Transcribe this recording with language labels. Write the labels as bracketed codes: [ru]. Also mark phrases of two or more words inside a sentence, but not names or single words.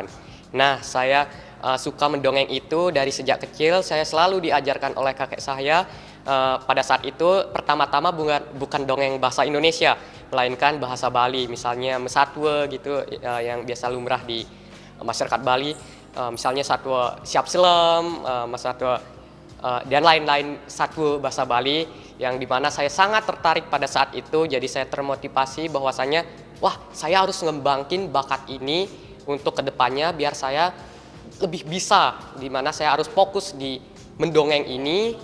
[id] Nah, saya suka mendongeng itu dari sejak kecil. Saya selalu diajarkan oleh kakek saya. Pada saat itu pertama-tama bukan dongeng bahasa Indonesia, melainkan bahasa Bali, misalnya mesatwa gitu, yang biasa lumrah di masyarakat Bali. Misalnya satwa siap selem, mesatwa dan lain-lain satwa bahasa Bali, yang dimana saya sangat tertarik pada saat itu. Jadi saya termotivasi bahwasanya wah, saya harus ngembangin bakat ini untuk kedepannya biar saya lebih bisa, dimana saya harus fokus di mendongeng ini.